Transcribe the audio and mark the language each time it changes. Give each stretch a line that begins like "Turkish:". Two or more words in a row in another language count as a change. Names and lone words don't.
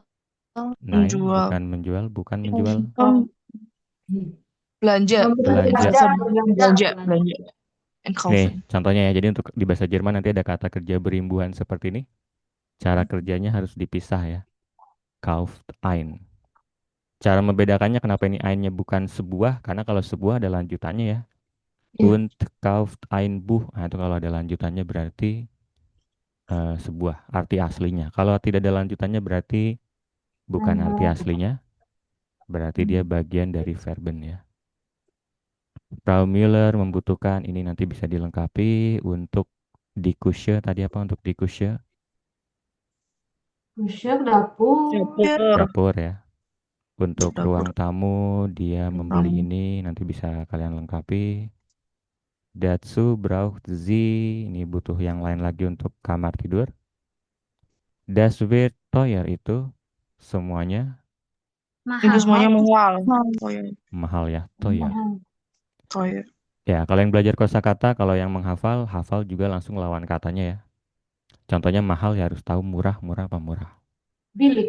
Indonesian: Nein, Menjual. bukan menjual, bukan menjual. Belanja. Belanja. Belanja. Belanja. And Nih, coffee. contohnya ya. Jadi untuk di bahasa Jerman nanti ada kata kerja berimbuhan seperti ini. Cara kerjanya harus dipisah ya.
German: Kauft ein.
Indonesian: Cara membedakannya kenapa ini einnya bukan sebuah, karena kalau sebuah ada lanjutannya ya.
German: Und kauft ein Buch.
Indonesian: Nah, itu kalau ada lanjutannya berarti sebuah arti aslinya. Kalau tidak ada lanjutannya berarti bukan arti aslinya. Berarti dia bagian dari verben ya. Frau Müller membutuhkan ini nanti bisa dilengkapi untuk di kusye. Tadi apa untuk di kusye? Kusir dapur. Dapur ya. Untuk Dapur. ruang tamu dia membeli Tamu. ini nanti bisa kalian lengkapi.
German: Dazu braucht sie,
Indonesian: ini butuh yang lain lagi untuk kamar tidur.
German: Das wird teuer
Indonesian: itu semuanya Itu semuanya mahal. mahal ya, teuer. Teuer. Ya, kalau yang belajar kosakata, kalau yang menghafal, hafal juga langsung lawan katanya ya. Contohnya mahal ya harus tahu murah, murah apa murah. Bilik.